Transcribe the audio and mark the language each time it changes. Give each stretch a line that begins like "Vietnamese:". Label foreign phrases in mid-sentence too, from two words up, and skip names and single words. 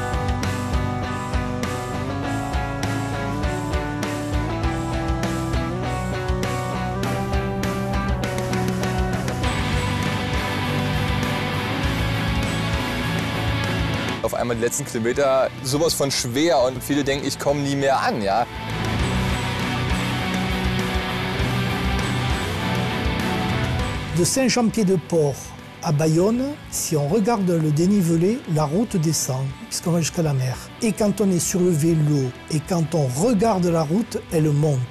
German: Auf einmal die letzten Kilometer sowas von schwer und viele denken, ich komme nie mehr an. Ja?
French: De Saint-Jean-Pied-de-Port à Bayonne, si on regarde le dénivelé, la route descend, puisqu'on va jusqu'à la mer. Et quand on est sur le vélo et quand on regarde la route, elle monte.